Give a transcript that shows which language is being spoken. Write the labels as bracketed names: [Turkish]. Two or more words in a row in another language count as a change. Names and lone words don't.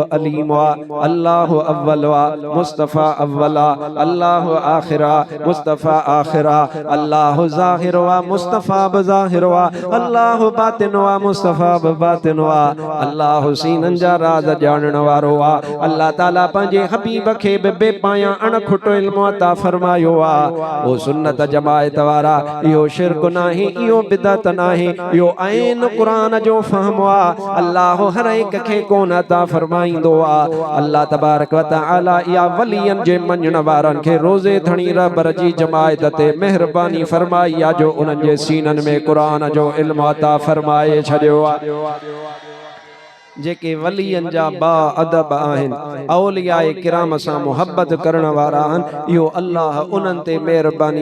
[Sindhi] अलीम आहे अल्लाह अव्वल आहे मुस्तफ़ा अव्वल आहे अल्लाह आख़िर आहे मुस्तफ़ा आख़िर आहे अल्लाह ज़ाहिर आहे मुस्तफ़ा बि ज़ाहिर आहे अल्लाह बातिन आहे मुस्तफ़ा बि बातिन आहे अल्लाह सीननि जा राज़ ॼाणण वारो आहे अल्लाह ताला पंहिंजे हबीब खे बेपाया अणखुटो इल्म अता फरमायो आ ओ सुन्नत जमायत वारा इहो शिरक नाही इहो बिदअत नाही इहो आइन कुरान जो फहम आ अल्लाह हर एक खे कोन अता फरमाईंदो आ [Arabic] الله تبارك وتعالى [Sindhi] या वलियन जे मञण वारन खे रोज़े धणी रबर जी जमायत ते मेहरबानी फरमाई आ जो उन्हनि जे सीनन में कुरान जो इल्म अता फरमाए छॾियो आ जेके वलियन जा बा अदब आहिन औलियाए किराम सां मोहब्बत करण वारा आहिनि इहो अल्लाह उन्हनि ते मेहरबानी